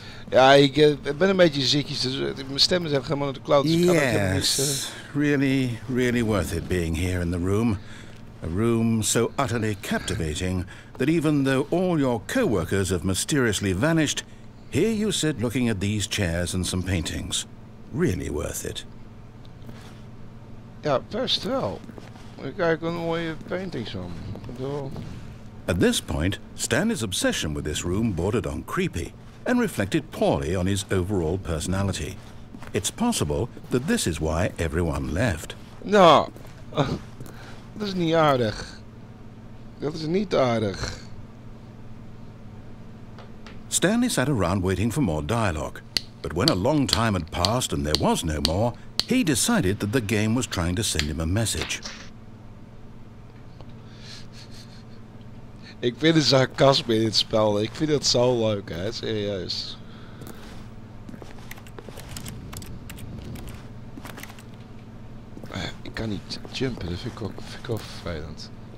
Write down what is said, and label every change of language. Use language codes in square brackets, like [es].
[nl] Ja, ik ben een beetje ziekjes, dus mijn stem is even helemaal naar de kloot. Dus [en] yes, really worth it being here in the room. A room so utterly captivating that even though all your co-workers have mysteriously vanished, here you sit looking at these chairs and some paintings. Really worth it. [nl] Ja, best wel. Ik kijk een mooie paintings van. [en] At this point, Stanley's obsession with this room bordered on creepy and reflected poorly on his overall personality. It's possible that this is why everyone left. [nl] Nou, dat is niet aardig. Dat is niet aardig. [en] Stanley sat around waiting for more dialogue, but when a long time had passed and there was no more, he decided that the game was trying to send him a message. [nl] Ik vind het sarcasme in dit spel. Ik vind het zo leuk, hè? Serieus. Ik kan niet jumpen, dat vind ik ook vervelend.